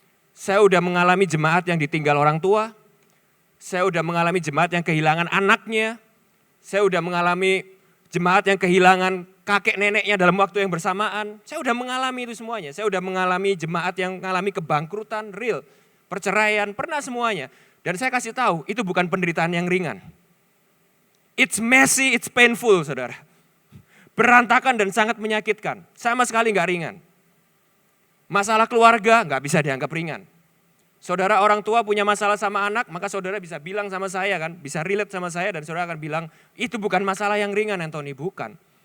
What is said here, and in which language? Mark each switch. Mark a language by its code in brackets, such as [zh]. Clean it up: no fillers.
[id] Saya udah mengalami jemaat yang ditinggal orang tua. Saya udah mengalami jemaat yang kehilangan anaknya. Saya udah mengalami jemaat yang kehilangan kakek neneknya dalam waktu yang bersamaan. Saya udah mengalami itu semuanya. Saya udah mengalami jemaat yang mengalami kebangkrutan real. Perceraian, pernah semuanya. Dan saya kasih tahu, itu bukan penderitaan yang ringan. [en] It's messy, it's painful saudara. [id] Berantakan dan sangat menyakitkan. Sama sekali gak ringan. Masalah keluarga gak bisa dianggap ringan. Saudara orang tua punya masalah sama anak, maka saudara bisa bilang sama saya kan, bisa relate sama saya dan saudara akan bilang, itu bukan masalah yang ringan Anthony, bukan.